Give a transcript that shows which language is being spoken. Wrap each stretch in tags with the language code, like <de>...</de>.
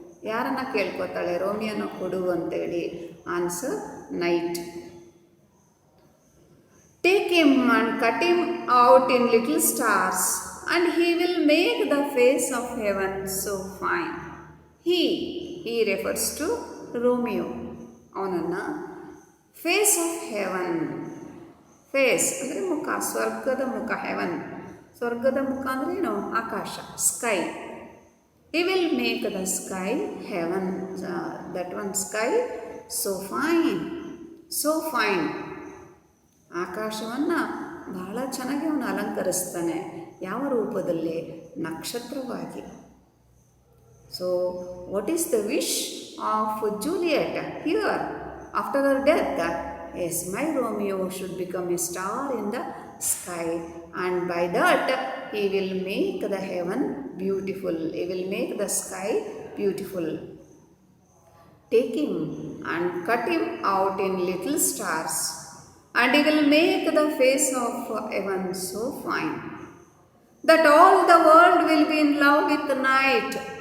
<kn>ಯಾರನ್ನು ಕೇಳ್ಕೊತಾಳೆ ರೋಮಿಯೋನ ಕೊಡು ಅಂತೇಳಿ?</kn> <en>Answer, night. Take him and cut him out in little stars, and he will make the face of heaven so fine. He refers to Romeo.</en> <kn>ಅವನನ್ನು face of haven, face ಅಂದರೆ ಮುಖ, ಸ್ವರ್ಗದ ಮುಖ, haven ಸ್ವರ್ಗದ ಮುಖ ಅಂದರೆ ಏನು? ಆಕಾಶ, sky.</kn> <en>He will make the sky heaven, that one sky so fine, so fine.</en> <kn>ಆಕಾಶವನ್ನು ಬಹಳ ಚೆನ್ನಾಗಿ ಅವನು ಅಲಂಕರಿಸ್ತಾನೆ. ಯಾವ ರೂಪದಲ್ಲಿ? ನಕ್ಷತ್ರವಾಗಿ.</kn> <en>So what is the wish of Juliet here after her death? Yes, my Romeo should become a star in the sky, and by that he will make the heaven beautiful. He will make the sky beautiful. Take him and cut him out in little stars, and he will make the face of heaven so fine that all the world will be in love with the night.</en>